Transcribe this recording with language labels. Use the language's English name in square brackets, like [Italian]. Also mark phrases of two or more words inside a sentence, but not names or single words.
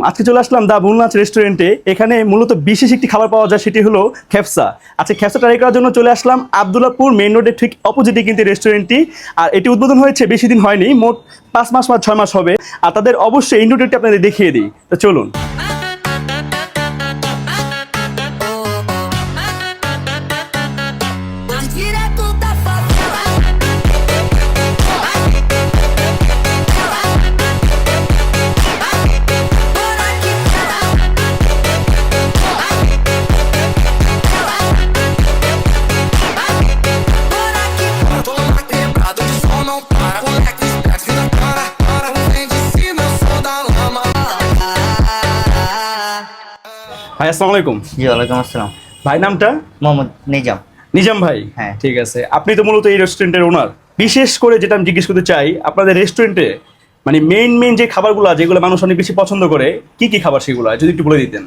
[Bangla] আজকে চলে আসলাম দা ভুলনাচ রেস্টুরেন্টে। এখানে মূলত বিশেষ একটি খাবার পাওয়া যায়, সেটি হলো খেপসা। আচ্ছা, খেপসা ট্রাই করার জন্য চলে আসলাম আব্দুল্লাহপুর মেইন রোডের ঠিক অপোজিটে কিন্তু রেস্টুরেন্টটি। আর এটি উদ্বোধন হয়েছে বেশি দিন হয়নি, মোট 5 মাস বা 6 মাস হবে। আর তাদের অবশ্যই ইন্ট্রোডাক্টটি আপনাদের দেখিয়ে দিই, তো চলুন। [Portuguese] Direto da favela. Por aqui por aqui. Tô na quebrada, o som não para. Moleque esperto na cara, para. Não vem de cima, eu sou da lama. [Bangla] ভাই [Arabic] السلام عليكم. [Bangla] জি [Arabic] وعليكم السلام. [Bangla] ভাই নামটা? মোহাম্মদ নিজাম। নিজাম ভাই, হ্যাঁ। ঠিক আছে। আপনি তো মূলত এই রেস্টুরেন্টের ওনার। বিশেষ করে যেটা আমি জিজ্ঞেস করতে চাই, আপনাদের রেস্টুরেন্টে মানে মেইন যে খাবারগুলো যেগুলো মানুষ অনেক বেশি পছন্দ করে, কি কি খাবার সেগুলো যদি একটু বলে দিতেন।